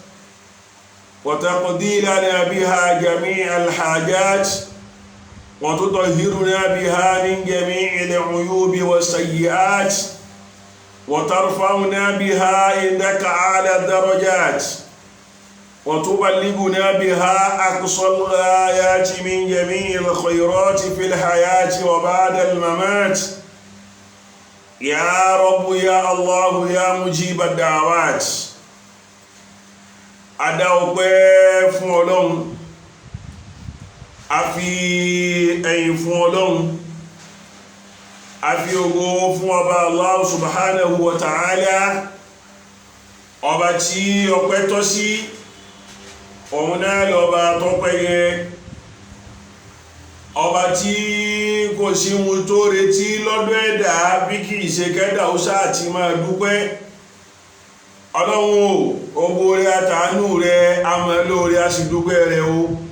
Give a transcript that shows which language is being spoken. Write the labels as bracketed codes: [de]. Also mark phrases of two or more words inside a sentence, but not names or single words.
[ar] وتقضي لنا بها جميع الحاجات وتطهرنا بها من جميع العيوب والسيئات وترفعنا بها عندك أعلى الدرجات وتبلغنا بها أقصى الغايات من جميع الخيرات في الحياة وبعد الممات. يا رب يا الله يا مجيب الدعوات. [yo] Adá ọpẹ́ fún Ọlọ́run, a fi ẹ̀yìn fún Ọlọ́run, a fi ògo fún ọba [ar] الله سبحانه وتعالى, [yo] ọba tí ọpẹ́ tọ́ sí, òun náà lọ́ba tọ́pẹ́ yẹ, ọba tí kò sí ohun tó retí lọ́dọ̀ ẹ̀dá bí kì í ṣe kẹ́dà ó sáà ti máa dúpẹ́. Ọlọ́run ogbó rẹ̀ àtàánú rẹ̀ àmọ́ lórí a sì dúpẹ́ rẹ̀ o.